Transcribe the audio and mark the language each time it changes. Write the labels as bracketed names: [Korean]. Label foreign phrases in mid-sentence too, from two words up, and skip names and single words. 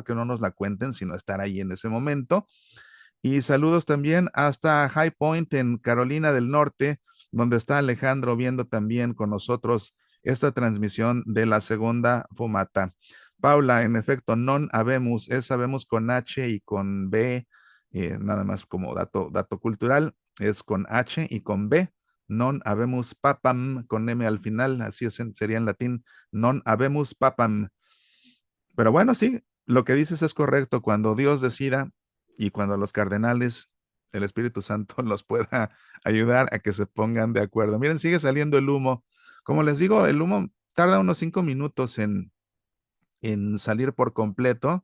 [Spanish] Que no nos la cuenten, sino estar ahí en ese momento. Y saludos también hasta High Point en Carolina del Norte, donde está Alejandro viendo también con nosotros esta transmisión de la segunda fumata. Paula, en efecto, non habemos, es sabemos con H y con B, nada más como dato cultural, es con H y con B. [Latin] Non habemus papam [Spanish] con M al final, así sería en latín, [Latin] non habemus papam. [Spanish] Pero bueno, sí, lo que dices es correcto. Cuando Dios decida y cuando los cardenales, el Espíritu Santo los pueda ayudar a que se pongan de acuerdo. Miren, sigue saliendo el humo. Como les digo, el humo tarda unos 5 minutos en salir por completo.